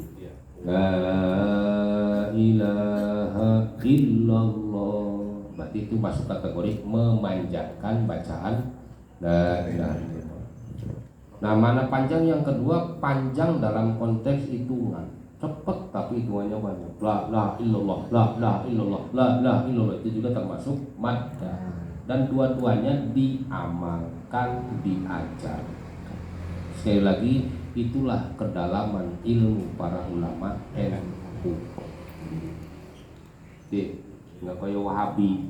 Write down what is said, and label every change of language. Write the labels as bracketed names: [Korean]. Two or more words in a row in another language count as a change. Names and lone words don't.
[Arabic] لا إله إلا الله. [Indonesian] Berarti itu masuk kategori memanjatkan bacaan [Arabic] لا إله إلا الله. [Indonesian] Nah, mana panjang yang kedua, panjang dalam konteks hitungan. Cepat tapi hitungannya banyak. [Arabic] لا إله إلا الله، لا إله إلا الله، لا إله إلا الله. [Indonesian] Itu juga termasuk maddah. Dan dua-duanya diamalkan, diajar. Sekali lagi, itulah kedalaman ilmu para ulama NU. Nggak kayak Wahabi.